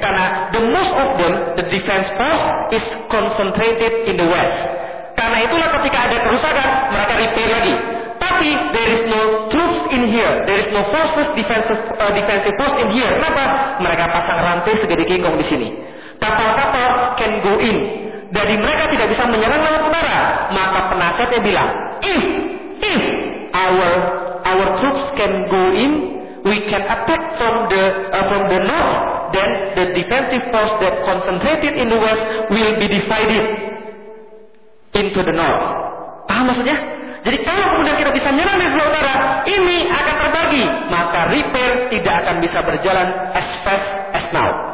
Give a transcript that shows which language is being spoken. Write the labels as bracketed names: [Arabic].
[Indonesian] Karena [English] the most of them, the defense force is concentrated in the West. [Indonesian] Karena itulah ketika ada kerusakan, mereka repair lagi. [English] Tapi there is no troops in here, there is no forces defensive force in here. [Indonesian] Kenapa? Mereka pasang rantai segede kingkong di sini. Kapal-kapal [English] can go in. [Indonesian] Jadi mereka tidak bisa menyerang laut utara. Maka penasihatnya bilang, [English] if our troops can go in, we can attack from the north. Then the defensive force that concentrated in the west will be divided into the north. [Indonesian] Paham maksudnya? Jadi kalau kemudian kita bisa menyerang di laut utara, ini akan terbagi. Maka repair tidak akan bisa berjalan [English] as fast as now.